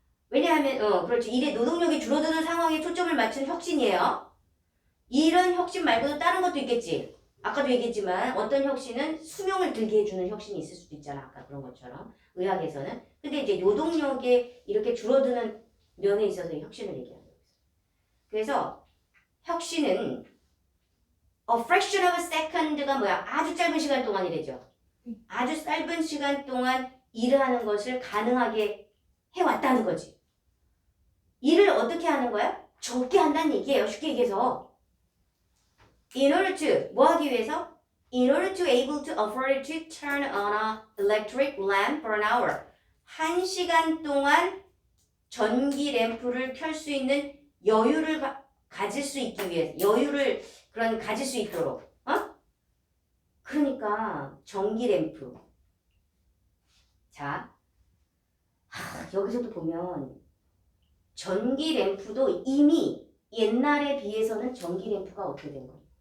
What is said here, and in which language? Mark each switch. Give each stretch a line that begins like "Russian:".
Korean: 왜냐하면 그렇죠. 일의 노동력이 줄어드는 상황에 초점을 맞춘 혁신이에요. 이런 혁신 말고도 다른 것도 있겠지. 아까도 얘기했지만 어떤 혁신은 수명을 들게 해주는 혁신이 있을 수도 있잖아. 아까 그런 것처럼 의학에서는. 근데 이제 노동력에 이렇게 줄어드는 면에 있어서 혁신을 얘기하는 거예요. 그래서 혁신은
English: a fraction of a second
Korean: 가 뭐야? 아주 짧은 시간 동안이래죠. 아주 짧은 시간 동안 일을 하는 것을 가능하게 해왔다는 거지. 일을 어떻게 하는 거야? 적게 한다는 얘기예요. 쉽게 얘기해서.
English: In order to,
Korean: 뭐 하기 위해서?
English: In order to able to afford to turn on a electric lamp for an hour.
Korean: 1시간 동안 전기 램프를 켤 수 있는 여유를 가질 수 있기 위해서. 여유를 가질 수 있도록. 그러니까 전기 램프. 자, 여기서도 보면 전기 램프도 이미 옛날에 비해서는 전기 램프가 어떻게 된 거예요?